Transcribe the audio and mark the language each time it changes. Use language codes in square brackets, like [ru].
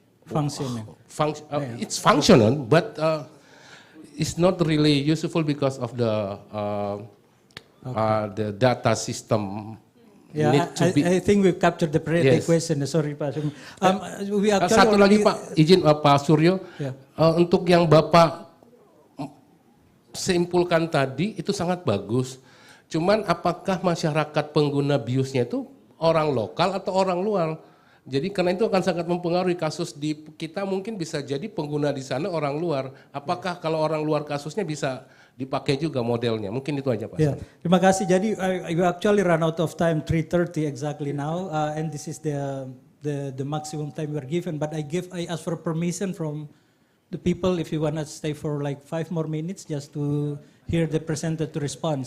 [en] functioning. It's functional, but it's not really useful because of the data system. Yeah, I think we've captured the question. Sorry, Pak. [id] Satu lagi Pak, izin Pak Suryo, untuk yang Bapak simpulkan tadi itu sangat bagus. Cuman apakah masyarakat pengguna biusnya itu orang lokal atau orang luar? Jadi karena itu akan sangat mempengaruhi kasus di kita, mungkin bisa jadi pengguna di sana orang luar. Apakah kalau orang luar kasusnya bisa dipakai juga modelnya? Mungkin itu aja Pak. [en] Yeah. [id] Terima kasih. Jadi [en] you actually run out of time 3:30 exactly now, and this is the maximum time we're given. But I ask for permission from the people if you want to stay for like 5 more minutes just to hear the presenter to respond.